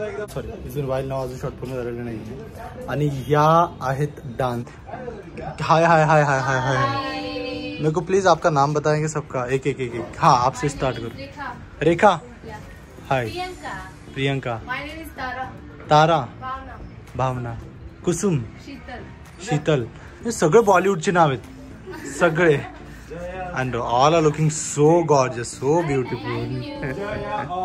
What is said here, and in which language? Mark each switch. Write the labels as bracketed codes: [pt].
[mr] Sorry, इथून while नावाचं shot पूर्ण झालेलं नाही. आणि ह्या आहेत डान्स. हाय हाय हाय हाय हाय हाय. [hi] मेरे को प्लीज आपका नाम बताएंगे सबका, एक एक एक एक. हाँ, आपसे स्टार्ट करो. रेखा. हाय. प्रियंका. तारा. भावना. कुसुम. शीतल. [mr] हे सगळे बॉलिवूडचे नाव आहेत, सगळे. [en] And all are looking so gorgeous, so beautiful.